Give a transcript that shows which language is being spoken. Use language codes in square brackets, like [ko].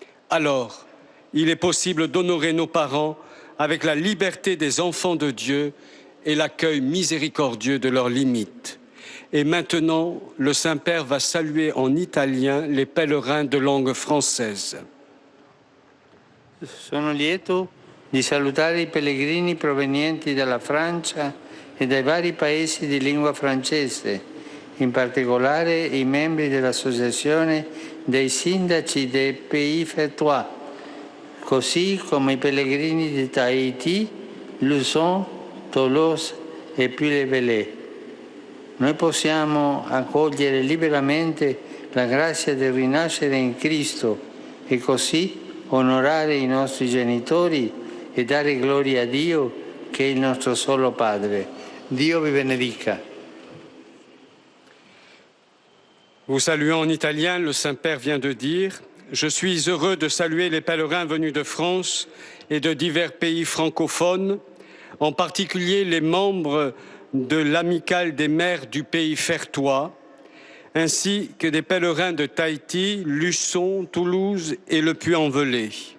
[fr] Alors, il est possible d'honorer nos parents avec la liberté des enfants de Dieu et l'accueil miséricordieux de leurs limites. Et maintenant, le Saint-Père va saluer en italien les pèlerins de langue française. [it] Sono lieto di salutare I pellegrini provenienti dalla Francia e dai vari paesi di lingua francese, in particolare i membri dell'Associazione dei Sindaci dei Pays Fertois, così come i pellegrini di Tahiti, Luzon, Toulouse e Puy-le-Velay. Noi possiamo accogliere liberamente la grazia del rinascere in Cristo e così onorare i nostri genitori e dare gloria a Dio, che è il nostro solo Padre. Dio vi benedica. [fr] Vous saluant en italien, le Saint-Père vient de dire « Je suis heureux de saluer les pèlerins venus de France et de divers pays francophones, en particulier les membres de l'Amicale des maires du pays fertois, ainsi que des pèlerins de Tahiti, Luçon, Toulouse et le Puy-en-Velay.